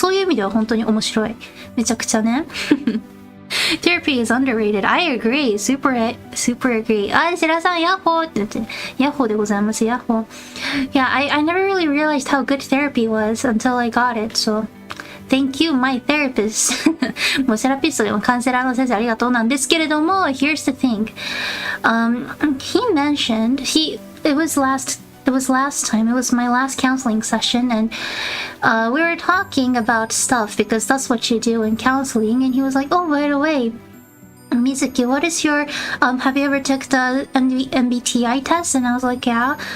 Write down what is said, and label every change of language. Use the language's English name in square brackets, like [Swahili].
[Japanese] そういう意味では本当に面白い。めちゃくちゃね。 [English] Therapy is underrated. I agree. Super agree. [Japanese] 白さん、ヤッホーって言って、ヤッホーでございます、ヤッホー。 [English] Yeah, I never really realized how good therapy was until I got it, so...Thank you, my therapist. [Japanese] もうセラピストでもカウンセラーの先生ありがとうなんですけれども、 [English] here's the thing. He mentioned, it was last time, it was my last counseling session, and we were talking about stuff because that's what you do in counseling, and he was like, oh, by the way, Mizuki, what is your, have you ever took the MBTI test? And I was like, yeah.